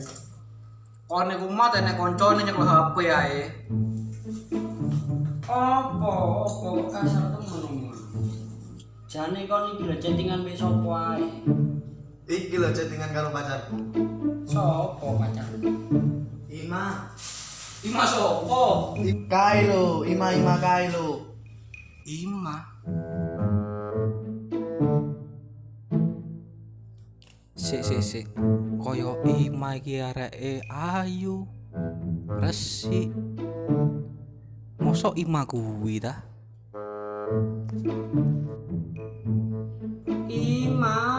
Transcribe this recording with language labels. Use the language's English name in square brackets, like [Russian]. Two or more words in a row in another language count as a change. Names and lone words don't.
[Javanese] Kon niku mat enek koncone nyekel HP ae. Apa kasar temen. Jane kon iki lho chattingan mbek sapa ae. Iki lho chattingan karo pacarku. Sopo pacar? Ima. Ima sopo? Kai lo, ima kai lo. Ima. Sik. Koyo Ima iki areke ayu. Resik. Mosok Ima kuwi ta? Ima.